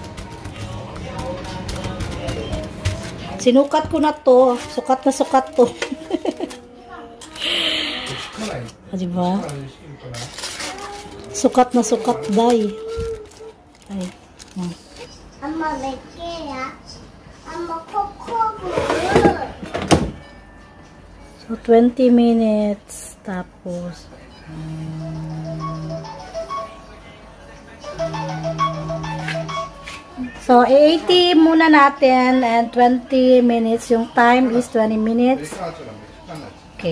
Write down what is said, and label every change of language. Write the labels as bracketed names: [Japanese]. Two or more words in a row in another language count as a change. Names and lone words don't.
[Filipino] Sinukat ko na to. Sukat na sukat to. Diba? Sukat na sukat, day. Ay. [Korean] 엄마 몇 개야? 엄마 코코볼. [English] So, 20 minutes. [Filipino] Tapos, so, 80 muna natin [English] and 20 minutes. Yung time is 20 minutes. Okay.